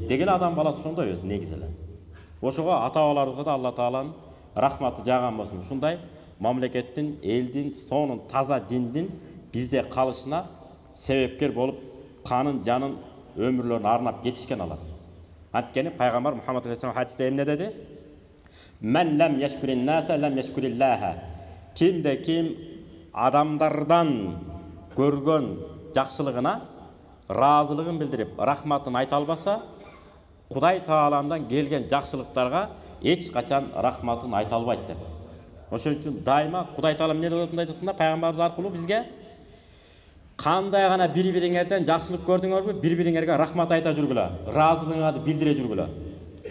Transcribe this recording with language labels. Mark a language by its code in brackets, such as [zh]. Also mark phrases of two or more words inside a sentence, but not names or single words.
[ky] Дегеле адам баласы ошондой өзү негизи эле. Ошого ата-бабаларыбызга да Алла Тааланын рахматы жааган болсун. Ушундай мамлекеттин, элдин, сонун таза диндин бизде калышына себепкер болуп, канын, жанын, өмүрлөрүн арнап кетишкен алар. Анткени пайгамбар Мухаммад алейхиссалам хадисте эмне деди? [ar] من لم يشكر الناس لم يشكر الله. [ky] Кимде ким адамдардан көргөн жакшылыгына ыраазылыгын билдирип, рахматын айта албаса, Кудай Тааландан келген жакшылыктарга эч качан рахматын айта албайт деп. Ошон үчүн дайыма Кудай Таала эмне деп айтканда, пайгамбарыбыз аркылуу бизге кандай гана бири-бириңерден жакшылык көрдүңөрбү, бири-бириңерге рахмат айта жүргүлө, ыраазылыгыңарды билдире жүргүлө.